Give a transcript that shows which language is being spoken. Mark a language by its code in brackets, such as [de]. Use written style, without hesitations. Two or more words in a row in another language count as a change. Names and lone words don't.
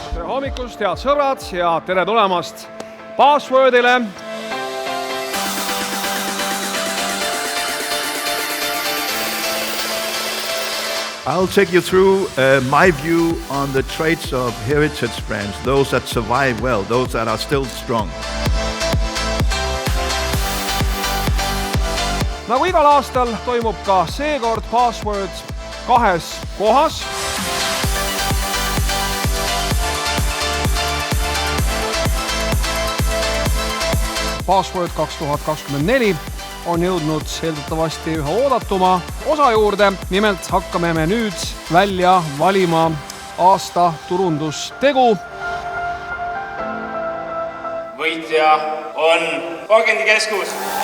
[et] hommikust, head sõbrad, ja tere tulemast Passwordile. [en] I'll take you through my view on the traits of heritage brands, those that survive well, those that are still strong. [et] Nagu igal aastal toimub ka seekord Password kahes kohas. Password 2024 on jõudnud eeldatavasti ühe oodatuma osa juurde. Nimelt hakkame me nüüd välja valima aasta turundustegu. Võitja on Pakendikeskus.